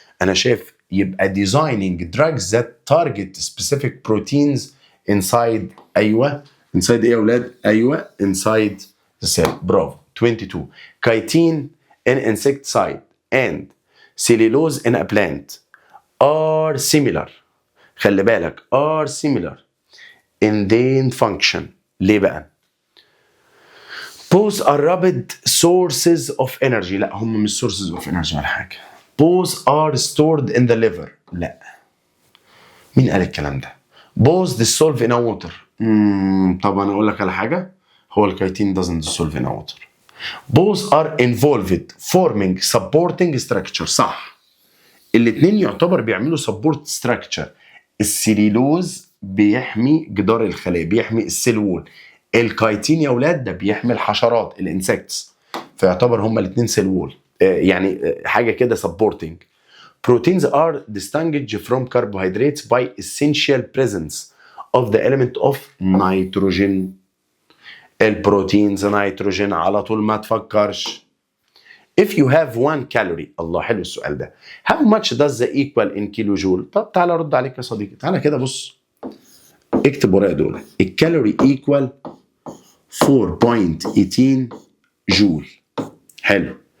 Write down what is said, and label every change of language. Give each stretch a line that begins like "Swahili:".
Arabic: انا شايف يبقى
English: designing drugs that target specific proteins inside.
Arabic: ايوه inside ايه يا اولاد؟ ايوه
English: inside the cell.
Arabic: برافو. 22.
English: chitin in insecticide and cellulose in a plant are similar.
Arabic: خلي بالك
English: are similar in their function.
Arabic: ليه بقى؟
English: both are rapid sources of energy.
Arabic: لا هم مش
English: sources of energy
Arabic: ولا حاجة.
English: both are stored in the liver.
Arabic: لا. مين قال الكلام ده؟
English: both dissolve in a water.
Arabic: طب انا اقول لك على حاجه، هو الكايتين
English: doesn't dissolve in water. Both are involved forming supporting structure.
Arabic: صح، الاثنين يعتبر بيعملوا
English: support structure.
Arabic: السليلوز بيحمي جدار الخلايا، بيحمي السيل وول. الكايتين يا اولاد ده بيحمي الحشرات الانسكتس، فيعتبر هما الاثنين سيل وول، يعني حاجه كده supporting.
English: Proteins are distinguished from carbohydrates by essential presence of the element of nitrogen.
Arabic: البروتينز نيتروجين على طول، ما تفكرش.
English: If you have 1 calorie،
Arabic: الله حلو السؤال ده.
English: How much does the equal in
Arabic: كيلو جول؟ طب تعالى ارد عليك يا صديقي، تعالى كده بص، اكتب ورايا دول. الكالوري equal 4.18 جول. حلو.